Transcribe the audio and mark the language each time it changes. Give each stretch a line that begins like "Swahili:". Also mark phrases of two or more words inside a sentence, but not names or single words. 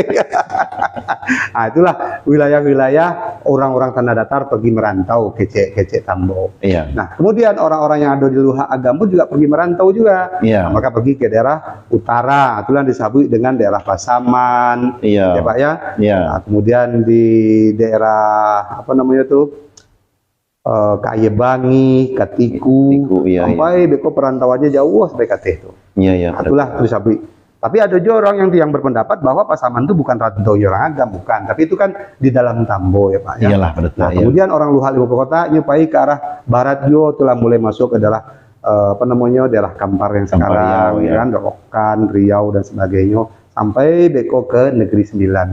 Indonesian: Nah, itulah wilayah-wilayah orang-orang Tanah Datar pergi merantau kecek Tambo. Nah, kemudian orang-orang yang ada di Luha Agam pun juga pergi merantau juga. Nah, maka pergi ke daerah utara. Itulah disebut dengan daerah Pasaman. Ya Pak ya. Nah, kemudian di daerah Kayebangi, Katiku, sampai beko perantauannya jauh sampai Kateh itu. Itulah disebut. Tapi ada juga orang yang berpendapat bahwa Pasaman itu bukan rantau orang Agam, bukan. Tapi itu kan di dalam Tambo ya Pak ya. Nah, kemudian orang Luha 50 kota nyupai ke arah barat juga telah mulai masuk ke daerah daerah Kampar yang sekarang, kan, Rokan, Riau dan sebagainya, sampai beko ke Negeri Sembilan.